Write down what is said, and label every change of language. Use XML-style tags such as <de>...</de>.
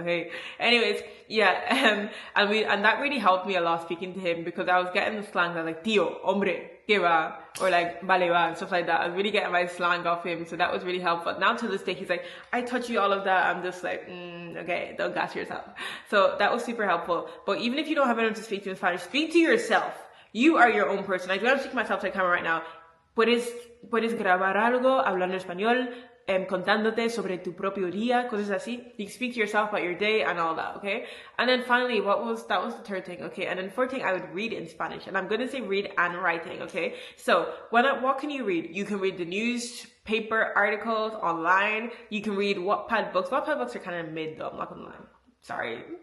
<en>So hey, anyways, yeah, and that really helped me a lot speaking to him because I was getting the slang that like tío, hombre, que va, or like vale va and stuff like that. I was really getting my slang off him, so that was really helpful. Now to this day, he's like, I taught you all of that. I'm just like, okay, don't gas yourself. So that was super helpful. But even if you don't have anyone to speak to in Spanish, speak to yourself. You are your own person. I do have to speak to myself to the camera right now.</en> <es>Puedes grabar algo hablando español, contándote sobre tu propio día, cosas así.</es> <en>You can speak to yourself about your day and all that, okay? And then finally, that was the third thing, okay? And then fourth thing, I would read in Spanish. And I'm going to say read and writing, okay? So, what can you read? You can read the newspaper articles online. You can read Wattpad books. Wattpad books are kind of mid though, I'm not going to lie. Sorry.</en>